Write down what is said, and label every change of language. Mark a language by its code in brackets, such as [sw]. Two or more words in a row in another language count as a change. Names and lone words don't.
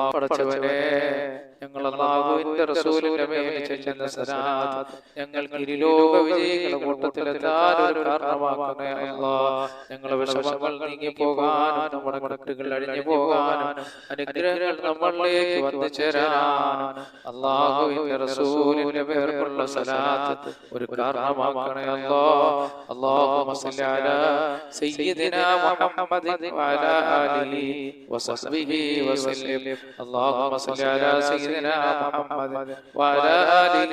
[ml] പടച്ചവനെ, ഞങ്ങൾ അല്ലാഹുവിന്റെ റസൂലിന്റെ മേൽ ചൊല്ലുന്ന സലാത്ത് ഞങ്ങൾക്ക് ഇരുലോക വിജയികളുടെ കൂട്ടത്തിലെത്താൻ ഒരു കാരണമാക്കണേ അല്ലാഹ്. ഞങ്ങളുടെ വിഷമങ്ങൾ നീങ്ങി പോകാനും നമ്മുടെ കെട്ടുകൾ അഴിഞ്ഞു പോകാനും അനുഗ്രഹങ്ങൾ നമ്മളിലേക്ക് വന്നു ചേരാനും അല്ലാഹുവിന്റെ റസൂലിന്റെ പേർക്കുള്ള സലാത്ത് ഒരു കാരണമാക്കണേ അല്ലാഹ്. [ar] اللهم صل على سيدنا محمد وعلى آله وصحبه وسلم. اللهم صل على سيدنا محمد وعلى